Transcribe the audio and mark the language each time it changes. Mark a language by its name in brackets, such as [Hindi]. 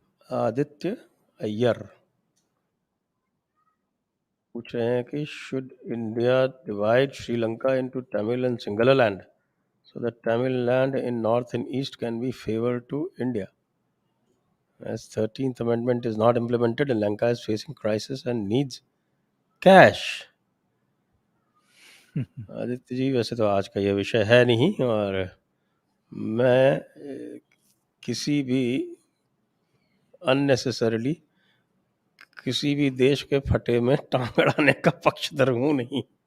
[English] Aditya Iyer [Hindi] पूछ रहे हैं कि [English] Should India divide Sri Lanka into Tamil and Sinhalaland so that Tamil land in north and east can be favored to India. As 13th Amendment is not implemented and Lanka is facing crisis and needs cash. [Hindi] Aditya ji वैसे तो आज का ये विषय है नहीं, और मैं किसी भी अननेसेसरली किसी भी देश के फटे में टांग अड़ाने का पक्षधर हूँ नहीं।